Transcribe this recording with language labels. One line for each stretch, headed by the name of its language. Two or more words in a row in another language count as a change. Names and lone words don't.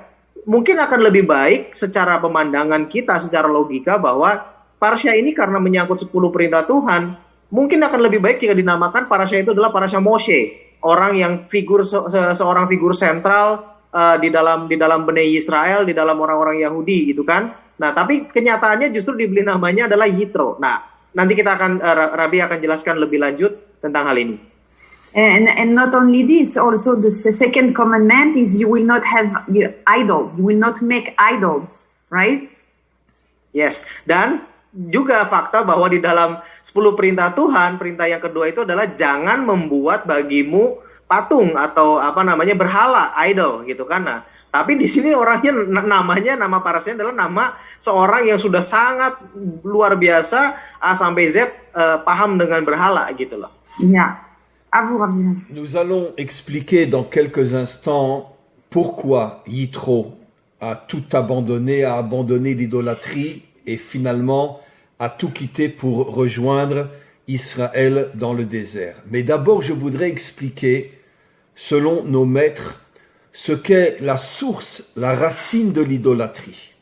Indonesian: Mungkin akan lebih baik secara pemandangan kita, secara logika bahwa parasha ini karena menyangkut 10 perintah Tuhan, mungkin akan lebih baik jika dinamakan parasha itu adalah parasha Moshe, orang yang seorang figur sentral di dalam
Hebrew: Bnei Israel,
Indonesian: di dalam orang-orang Yahudi gitu kan. Nah, tapi kenyataannya justru diberi namanya adalah Yitro. Nah, nanti Rabi akan jelaskan lebih lanjut tentang hal ini.
English: And not only this, also the second commandment is you will not have idols. You will not make idols, right? Yes,
Indonesian: dan juga fakta bahwa di dalam 10 perintah Tuhan, perintah yang kedua itu adalah jangan membuat bagimu patung atau berhala, idol gitu kan. Nah, tapi di sini orangnya nama parasnya adalah nama seorang yang sudah sangat luar biasa A sampai Z paham dengan berhala gitu loh.
English: Yeah.
French: À vous, Rabbi. Nous allons expliquer dans quelques instants pourquoi Yitro a tout abandonné, a abandonné l'idolâtrie et finalement a tout quitté pour rejoindre Israël dans le désert. Mais d'abord, je voudrais expliquer, selon nos maîtres, ce qu'est la source, la racine de l'idolâtrie.